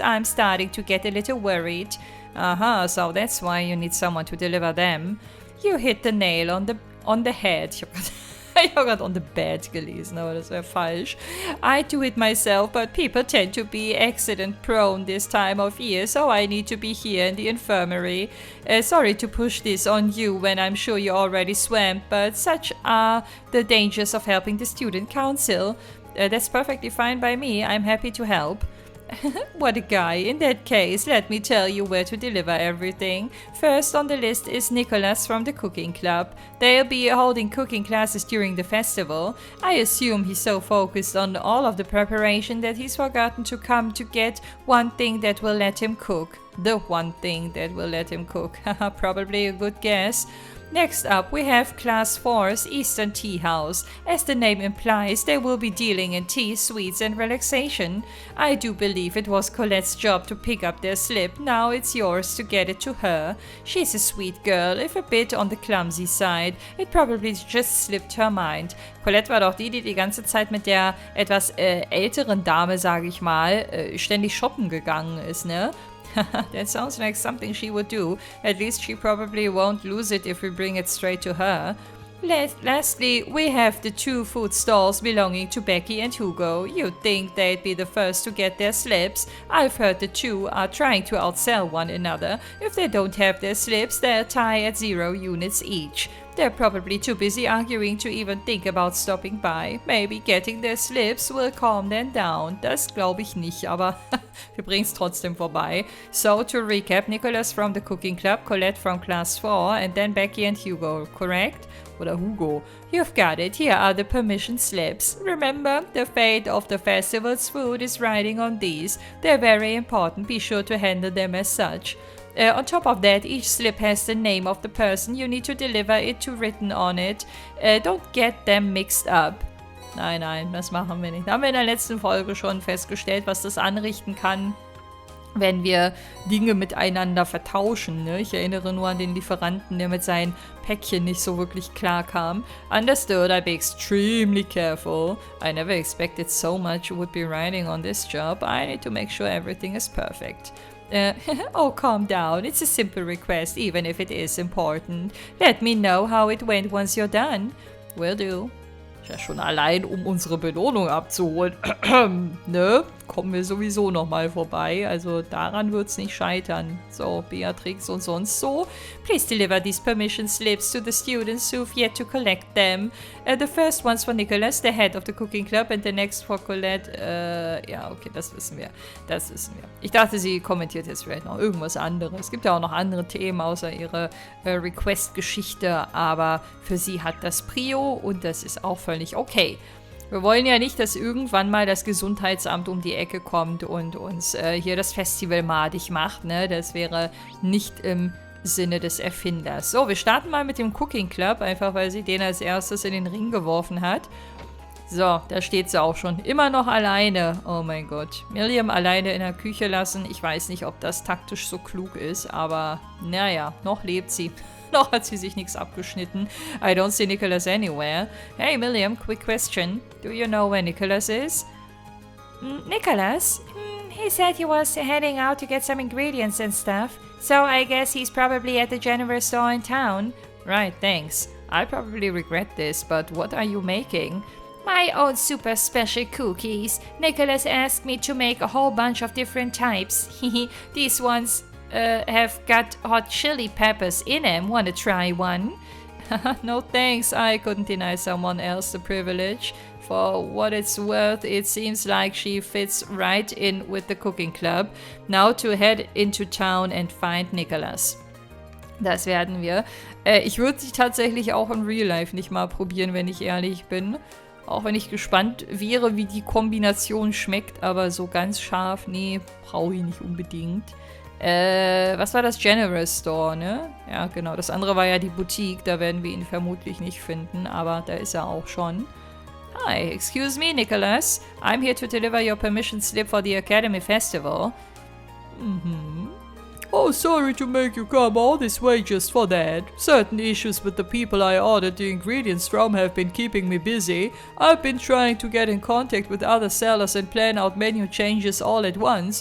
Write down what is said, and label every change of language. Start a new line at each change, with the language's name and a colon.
English: I'm starting to get a little worried. Aha, so that's why you need someone to deliver them. You hit the nail on the head.
German: Ich habe gerade
English: on the bed
German: gelesen, aber das wäre falsch.
English: I do it myself, but people tend to be accident prone this time of year, so I need to be here in the infirmary. Sorry to push this on you when I'm sure you're already swamped, but such are the dangers of helping the student council. That's perfectly fine by me. I'm happy to help. What a guy. In that case, let me tell you where to deliver everything. First on the list is Nicholas from the cooking club. They'll be holding cooking classes during the festival. I assume he's so focused on all of the preparation that he's forgotten to come to get one thing that will let him cook. The one thing that will let him cook. Probably a good guess. Next up, we have Class 4's Eastern Tea House. As the name implies, they will be dealing in tea, sweets, and relaxation. I do believe it was Colette's job to pick up their slip. Now it's yours to get it to her. She's a sweet girl, if a bit on the clumsy side. It probably just slipped her mind.
German: Colette war doch die ganze Zeit mit der etwas älteren Dame, sage ich mal, ständig shoppen gegangen ist, ne?
English: That sounds like something she would do. At least she probably won't lose it if we bring it straight to her. Lastly, we have the two food stalls belonging to Becky and Hugo. You'd think they'd be the first to get their slips. I've heard the two are trying to outsell one another. If they don't have their slips, they'll tie at 0 units each. They're probably too busy arguing to even think about stopping by. Maybe getting their slips will calm them down.
German: Das glaube ich nicht, aber wir bringen es trotzdem vorbei.
English: So, to recap, Nicholas from the cooking club, Colette from class 4, and then Becky and Hugo, correct?
German: Oder Hugo.
English: You've got it. Here are the permission slips. Remember, the fate of the festival's food is riding on these. They're very important. Be sure to handle them as such. On top of that, each slip has the name of the person you need to deliver it to written on it. Don't get them mixed up.
German: Nein, das machen wir nicht. Da haben wir in der letzten Folge schon festgestellt, was das anrichten kann, wenn wir Dinge miteinander vertauschen. Ne? Ich erinnere nur an den Lieferanten, der mit seinen Päckchen nicht so wirklich klar kam.
English: Understood, I'll be extremely careful. I never expected so much would be riding on this job. I need to make sure everything is perfect. Oh, calm down. It's a simple request, even if it is important. Let me know how it went once you're done. Will do.
German: Ja, schon allein, um unsere Belohnung abzuholen. Ne? Kommen wir sowieso nochmal vorbei. Also daran wird's nicht scheitern. So, Beatrix und sonst so.
English: Please deliver these permission slips to the students who've yet to collect them. The first one's for Nicholas, the head of the cooking club, and the next for Colette.
German: Ja, okay, das wissen wir. Ich dachte, sie kommentiert jetzt vielleicht noch irgendwas anderes. Es gibt ja auch noch andere Themen außer ihre Request-Geschichte, aber für sie hat das Prio und das ist auch völlig okay. Wir wollen ja nicht, dass irgendwann mal das Gesundheitsamt um die Ecke kommt und uns hier das Festival madig macht, ne? Das wäre nicht im Sinne des Erfinders. So, wir starten mal mit dem Cooking Club, einfach weil sie den als erstes in den Ring geworfen hat. So, da steht sie auch schon. Immer noch alleine. Oh mein Gott. Miriam alleine in der Küche lassen. Ich weiß nicht, ob das taktisch so klug ist, aber naja, noch lebt sie. Noch hat sie sich nichts abgeschnitten.
English: I don't see Nicholas anywhere. Hey Miriam, quick question. Do you know where Nicholas is? Nicholas? He said he was heading out to get some ingredients and stuff. So I guess he's probably at the general store in town. Right, thanks. I probably regret this, but what are you making? My own super special cookies. Nicholas asked me to make a whole bunch of different types. These ones have got hot chili peppers in them. Wanna try one? No thanks, I couldn't deny someone else the privilege. For what it's worth, it seems like she fits right in with the cooking club. Now to head into town and find Nicholas.
German: Das werden wir. Ich würde sie tatsächlich auch in Real Life nicht mal probieren, wenn ich ehrlich bin. Auch wenn ich gespannt wäre, wie die Kombination schmeckt, aber so ganz scharf, nee, brauche ich nicht unbedingt. Was war das? General Store, ne? Ja, genau. Das andere war ja die Boutique, da werden wir ihn vermutlich nicht finden, aber da ist er auch schon.
English: Hi, excuse me, Nicholas. I'm here to deliver your permission slip for the Academy Festival. Oh, sorry to make you come all this way just for that. Certain issues with the people I ordered the ingredients from have been keeping me busy. I've been trying to get in contact with other sellers and plan out menu changes all at once.